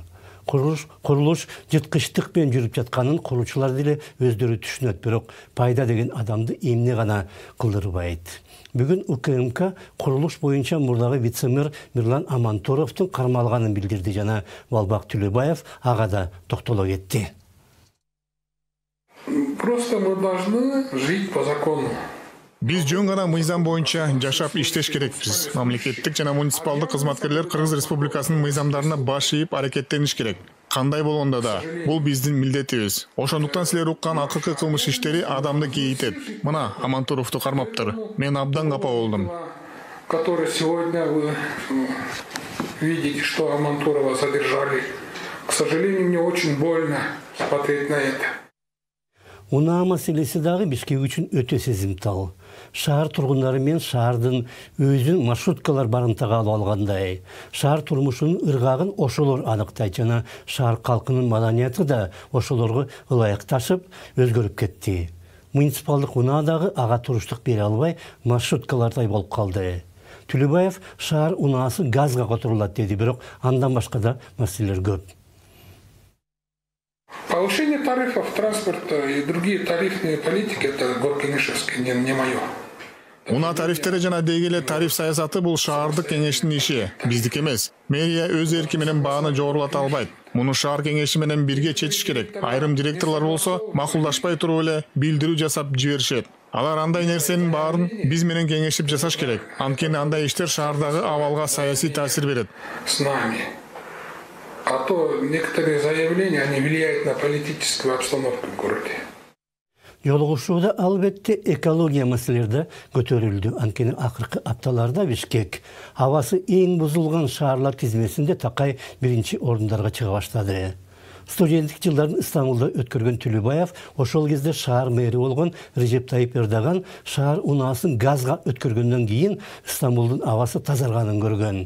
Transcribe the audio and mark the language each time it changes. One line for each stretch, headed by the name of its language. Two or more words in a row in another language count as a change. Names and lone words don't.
Kyrgyz: Курулуш жыткычтык менен жүрүп жатканын куруучулар деле өздөрү түшүнөт, бирок пайда деген адамды эмне гана кылдырбайт. Бүгүн УКМК курулуш боюнча мурдагы вице-мэр Мирлан Амантуровдун кармалганын билдирди жана Балбак Түлөбаев ага да токтоло кетти.
Russian: Просто мы должны жить по закону.
Kyrgyz: Биз жөн гана мыйзам боюнча жашап иштеш керекпиз. Мамлекеттик жана муниципалдык кызматкерлер Кыргыз Республикасынын мыйзамдарына баш ийип аракеттениш керек. Кандай болгондо да бул биздин милдетибиз. Ошондуктан силер уккан акыркы кылмыш иштери адамды кейитет. Мына Амантуровду кармаптыр. Мен абдан капа болдум.
Russian: Который сегодня вы видите, что Амантурова задержали. К сожалению, мне очень больно смотреть на это.
Kyrgyz: Унаа маселеси дагы Бишкек үчүн өтө сезимтал. Шаар тургундары мен шаардын өзүн маршруткалар барымтага алып алгандай. Шаар турмушунун ыргагын ошолор аныктайт жана шаар калкынын маданияты да ошолорго ылайыкташып өзгөрүп кетти. Муниципалдык унаа дагы ага туруштук бере албай маршруткалардай болуп калды. Түлөбаев шаар унаасы газга которулат деди, бирок андан башка да маселелер көп.
Russian: Повышение тарифов транспорта и другие тарифные политики — это Горкеңешевский, не мое.
Kyrgyz: Унаа тарифтери жана дегеле тариф саясаты бул шаардык кеңештин иши, биздик эмес. Мэрия өз эрки менен бааны жогорулата албайт. Муну шаар кеңеши менен бирге чечиш керек. Айрым директорлор болсо макулдашпай туруп эле билдирүү жасап жиберишет. Алар андай нерсенин баарын биз менен кеңешип жасаш керек. Анткени андай иштер шаардагы абалга саясий таасир берет.
Russian: С нами. А то некоторые заявления, они влияют на политическую обстановку в городе.
Kyrgyz: Жолугушууда албетте экология маселелери көтөрүлдү. Анткени акыркы апталарда Бишкек абасы эң бузулган шаарлар тизмесинде такай биринчи орундарга чыга баштады. Студенттик жылдарын Стамбулда өткөргөн Түлөбаев ошол кезде шаар мэри болгон Режеп Тайып Эрдоган шаар унаасын газга өткөргөндөн кийин Стамбулдун абасы тазарганын көргөн.